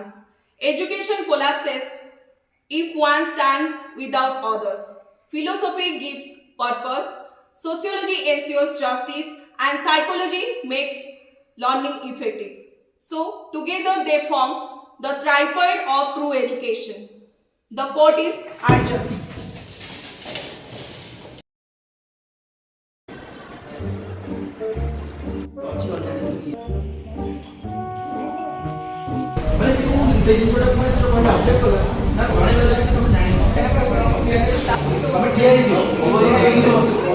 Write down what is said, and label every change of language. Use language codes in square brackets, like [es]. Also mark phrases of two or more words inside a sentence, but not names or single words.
[en] Education collapses if one stands without others. Philosophy gives purpose, Sociology ensures justice and psychology makes learning effective. So, together they form the tripod of true education. The quote is adjourned. [or] ମାନେ ସେ କଣ ସେଇ ଜିନିଷଟା ମାନେ ସେଟା କହିଲେ ଅବଜେକ୍ଟ କଲା ନା ଜଣେ ଗଲେ ସେଠି ତମେ ଜାଣିବ ତମେ କ୍ଲିୟର ହେଇଯିବ